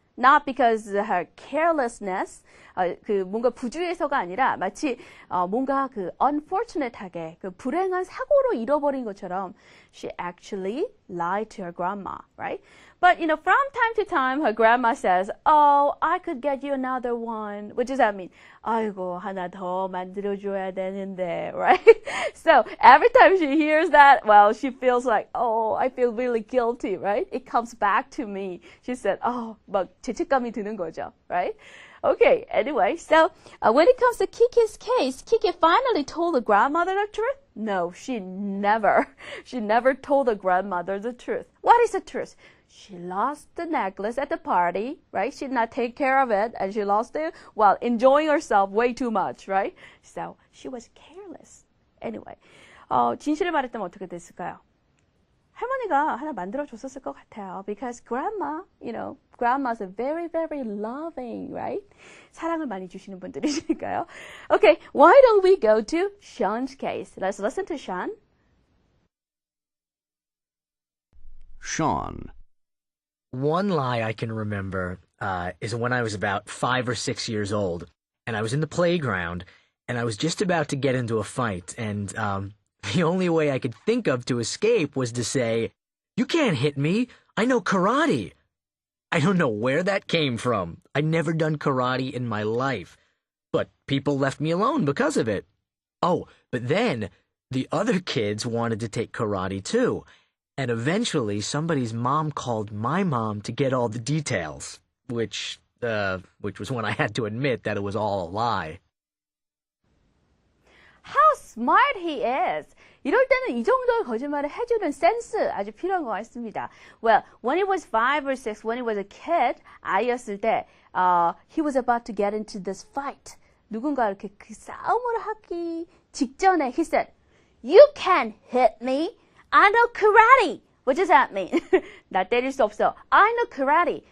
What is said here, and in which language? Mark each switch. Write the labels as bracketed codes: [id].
[en] Not because of her carelessness, [ko] 뭔가 부주의해서가 아니라 마치 뭔가 unfortunate하게 불행한 사고로 잃어버린 것처럼 [en] she actually lied to her grandma, right? But from time to time her grandma says, "Oh, I could get you another one." What does that mean? [ko] 아이고, 하나 더 만들어줘야 되는데, right? [en] So every time she hears that, well, she feels like, "Oh, I feel really guilty," right? It comes back to me. She said, "Oh," [ko] 막 죄책감이 드는 거죠, [en] right? Okay, anyway, so when it comes to Kiki's case, Kiki finally told the grandmother the truth? No, she never told the grandmother the truth. What is the truth? She lost the necklace at the party, right? She did not take care of it, and she lost it while enjoying herself way too much, right? So she was careless. Anyway, [ko] 진실을 말했다면 어떻게 됐을까요? 할머니가 하나 만들어줬었을 것 같아요. [en] Because grandma, grandmas are very, very loving, right? [ko] 사랑을 많이 주시는 분들이시니까요. [en] Okay, why don't we go to Sean's case? Let's listen to Sean. Sean. One lie I can remember is when I was about 5 or 6 years old, and I was in the playground, and I was just about to get into a fight, and the only way I could think of to escape was to say, "You can't hit me. I know karate." I don't know where that came from. I'd never done karate in my life, but people left me alone because of it. Oh, but then the other kids wanted to take karate too. And eventually, somebody's mom called my mom to get all the details, which was when I had to admit that it was all a lie. How smart he is! [ko] 이럴 때는 이 정도의 거짓말을 해주는 센스 아주 필요한 것 같습니다. [en] Well, when he was 5 or 6, when he was a kid, [ko] 아이였을 때, [en] he was about to get into this fight. [ko] 누군가 이렇게 그 싸움을 하기 직전에 [en] he said, "You can't hit me. I know karate." What does that mean? [ko] 나 때릴 수 없어. [en] I know karate.